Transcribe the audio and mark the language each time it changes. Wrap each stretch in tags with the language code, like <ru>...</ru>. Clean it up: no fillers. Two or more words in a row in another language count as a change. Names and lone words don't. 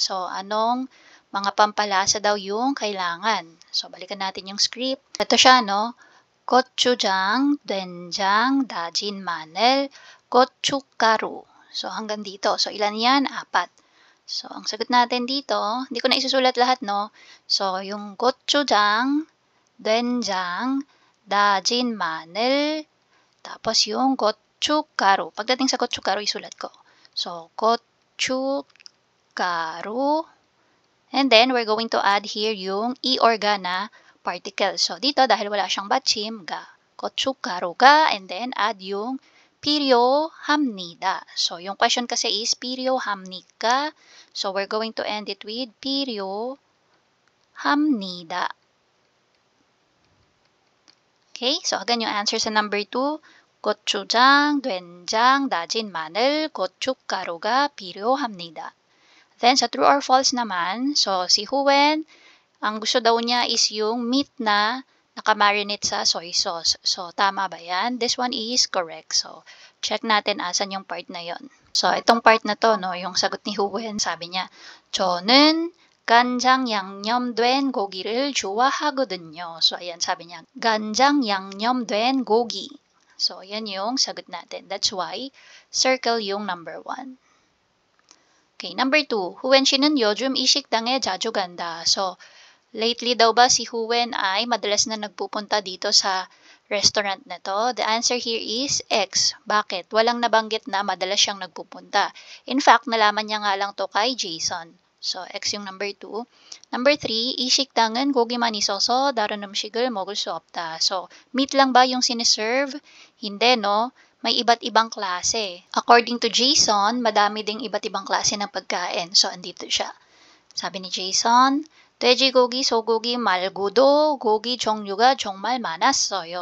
<tl>So, anong mga pampalasa daw yung kailangan? So, balikan natin yung script. Ito siya, no?</tl> <ko>고추장, 된장, 다진 마늘, 고춧가루.</ko> <tl>So, hanggang dito. So, ilan yan? 4. So, ang sagot natin dito, hindi ko na isusulat lahat, no? So, yung gochujang,</tl> <ko>된장, 다진 마늘,</ko> <tl>tapos yung gochugaru. Pagdating sa gochugaru, isulat ko. So, gochugaru.</tl> <en>And then, we're going to add here</en> <tl>yung i-orga na particle. So, dito, dahil wala siyang 받침, ga. 고춧가루가,</tl> <en>and then, add yung 필요합니다. So, yung question kasi is 필요합니까? So, we're going to end it with 필요합니다. Okay? So, again,</en> <tl>yung answer sa number 2,</tl> <ko>고추장, 된장, 다진 마늘, 고춧가루가 필요합니다.</ko> <tl>Then, sa</tl> <en>true or false</en> <tl>naman, so, si Huen, ang gusto daw niya is yung meat na nakamarinate sa</tl> <en>soy sauce.</en> <tl>So, tama ba yan?</tl> <en>This one is correct. So,</en> <tl>check natin asan yung part na yon. So, itong part na to, no, yung sagot ni Huen, sabi niya,</tl> <ko>저는 간장 양념된 고기를 좋아하거든요.</ko> <tl>So, ayan, sabi niya,</tl> <ko>간장 양념된 고기.</ko> <tl>So, yan yung sagot natin.</tl> <en>That's why, circle yung number 1. Okay, number 2,</en> <ko>Huen 씨는 요즘 이 식당에 자주 간다.</ko> <tl>So, lately daw ba si Huen ay madalas na nagpupunta dito sa restaurant na to?</tl> <en>The answer here is X. Bakit?</en> <tl>Walang nabanggit na madalas siyang nagpupunta.</tl> <en>In fact,</en> <tl>nalaman niya nga lang to kay Jason.</tl> <en>So, X yung number 2. Number 3,</en> <ko>이 식당은 고기만 있어서 다른 음식을 먹을 수 없다.</ko> <tl>So, meat lang ba yung siniserve? Hindi, no? May iba't ibang klase.</tl> <en>According to Jason,</en> <tl>madami ding iba't ibang klase ng pagkain. So, andito siya. Sabi ni Jason,</tl> <ko>돼지고기, 소고기 말고도 고기 종류가 정말 많았어요.</ko>